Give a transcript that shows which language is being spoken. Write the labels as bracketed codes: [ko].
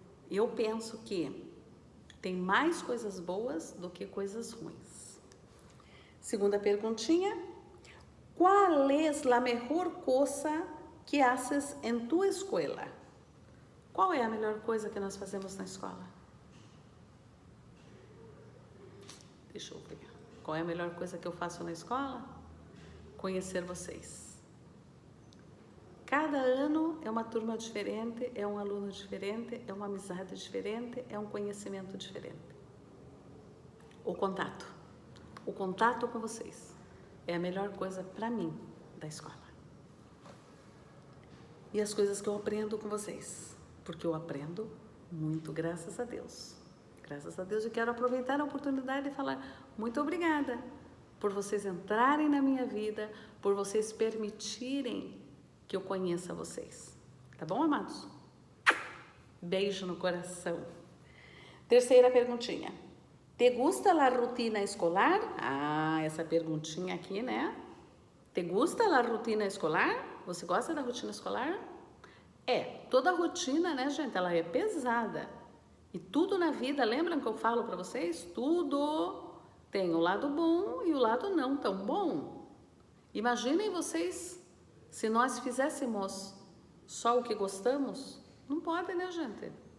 [pt] E eu penso que tem mais coisas boas do que coisas ruins. Segunda perguntinha. [es] ¿Cuál es la mejor cosa que haces en tu escuela? [pt] Qual é a melhor coisa que nós fazemos na escola? Deixa eu ver. Qual é a melhor coisa que eu faço na escola? Conhecer vocês. Cada ano é uma turma diferente, é um aluno diferente, é uma amizade diferente, é um conhecimento diferente. O contato com vocês é a melhor coisa para mim da escola. E as coisas que eu aprendo com vocês, porque eu aprendo muito, graças a Deus. Graças a Deus, eu quero aproveitar a oportunidade de falar muito obrigada por vocês entrarem na minha vida, por vocês permitirem que eu conheça vocês. Tá bom, amados? Beijo no coração. Terceira perguntinha. [es] ¿Te gusta la rutina escolar? [pt] Ah, essa perguntinha aqui, né? [es] ¿Te gusta la rutina escolar? [pt] Você gosta da rotina escolar? Toda rotina, né, gente? Ela é pesada. E tudo na vida, lembram que eu falo para vocês? Tudo tem o lado bom e o lado não tão bom. Imaginem vocês, se nós fizéssemos só o que gostamos, não pode, né, gente?